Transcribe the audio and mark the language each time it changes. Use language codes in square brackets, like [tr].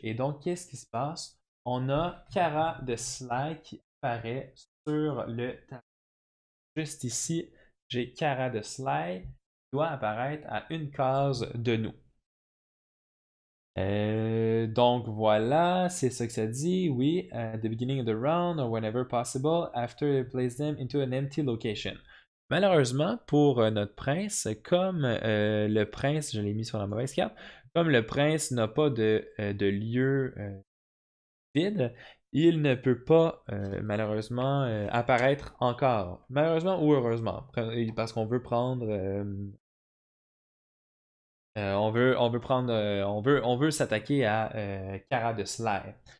[fr] Et donc, qu'est-ce qui se passe? On a Kara de Sly qui apparaît sur le tableau. Juste ici, j'ai Kara de Sly qui doit apparaître à une case de nous. Donc voilà, c'est ça que ça dit. [en] Oui, at the beginning of the round or whenever possible, after you place them into an empty location. [fr] Malheureusement, pour notre prince, comme le prince, je l'ai mis sur la mauvaise carte, comme le prince n'a pas de lieu vide, il ne peut pas malheureusement apparaître encore. Malheureusement ou heureusement, parce qu'on veut prendre on veut s'attaquer à Kara de Sly.